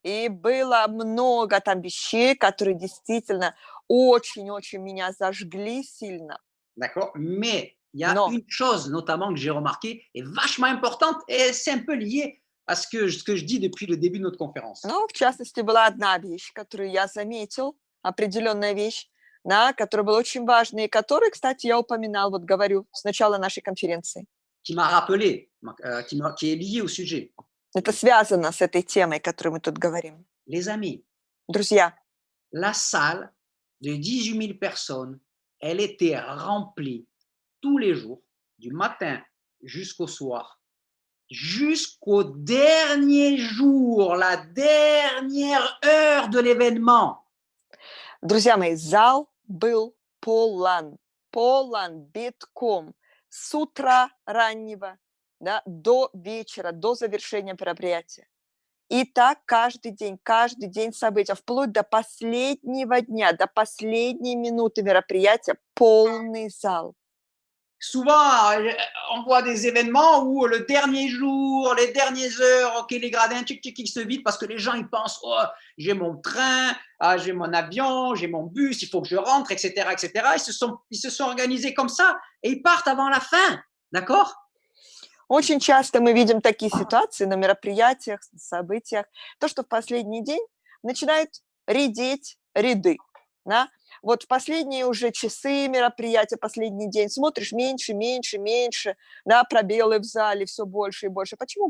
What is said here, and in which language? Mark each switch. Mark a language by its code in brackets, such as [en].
[ru] И было много там вещей, которые действительно очень-очень меня зажгли сильно. [fr] D'accord? Mais il y a une chose notamment que j'ai remarqué est vachement importante et c'est un peu lié à ce que je dis depuis le début de notre conférence. [ru] Ну, в частности, была одна вещь, которую я заметил, определенная вещь, да, которая была очень важной, и которую, кстати, я упоминал, вот говорю, с начала нашей конференции. [fr] Qui m'a rappelé, qui est lié au sujet. [ru] Это связано с этой темой, о которой мы тут говорим. [fr] Les amis, [ru] друзья, [fr] la salle de 18 000 personnes, elle était remplie tous les jours, du matin jusqu'au soir, jusqu'au dernier jour, la dernière heure de l'événement. [ru] Друзья мои, зал был полон битком с утра раннего, да, до вечера, до завершения мероприятия. И так каждый день события, вплоть до последнего дня, до последней минуты мероприятия, полный зал. [fr] Souvent, on voit des événements où le dernier jour, les dernières heures, ok, les gradins, qui se vident parce que les gens, ils pensent, oh, j'ai mon train, j'ai mon avion, j'ai mon bus, il faut que je rentre, etc., etc. Ils se sont organisés comme ça et ils partent avant la fin, d'accord? [ru] Очень часто мы видим такие ситуации на мероприятиях, событиях, то, что в последний день начинают редеть ряды, да? Вот в последние уже часы мероприятия, последний день, смотришь меньше, да, пробелы в зале все больше и больше. Почему?